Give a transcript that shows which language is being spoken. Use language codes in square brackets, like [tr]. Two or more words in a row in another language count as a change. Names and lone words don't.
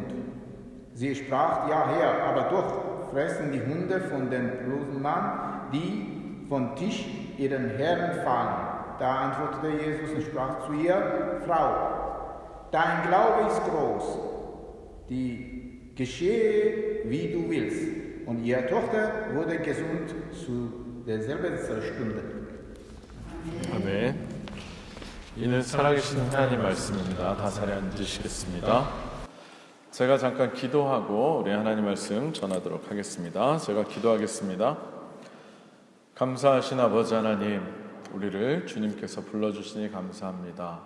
[de] Sie sprach: Ja, Herr, aber doch fressen die Hunde von den bloßen Mann, die vom Tisch ihren Herren fallen. Da antwortete Jesus und sprach zu ihr: Frau, dein Glaube ist groß, die geschehe, wie du willst. Und ihre Tochter wurde gesund zu derselben Stunde. [ko] 아멘. 이는 살아계신 하나님 말씀입니다. 다 자리에 앉으시겠습니다. 제가 잠깐 기도하고 우리 하나님 말씀 전하도록 하겠습니다. 제가 기도하겠습니다. 감사하신 아버지 하나님, 우리를 주님께서 불러주시니 감사합니다.